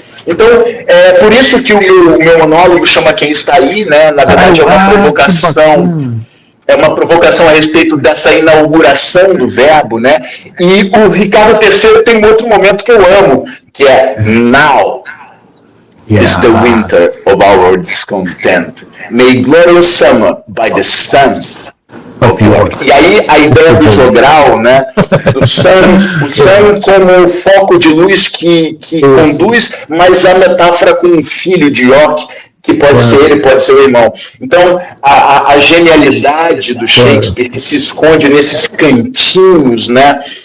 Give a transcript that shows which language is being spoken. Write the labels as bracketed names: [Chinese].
[Portuguese] Então, é por isso que o meu monólogo chama Quem Está Aí, né? Na verdade, é uma provocação. É uma provocação a respeito dessa inauguração do verbo, né? E o Ricardo III tem um outro momento que eu amo, que é [English] "Now is the winter of our discontent. May glorious summer by the sun of York." [Portuguese] E aí a ideia do jogral, né? O sun como foco de luz que conduz, mas a metáfora com um filho de York, que pode ser ele, pode ser o irmão. Então, a genialidade do Shakespeare que se esconde nesses cantinhos, né?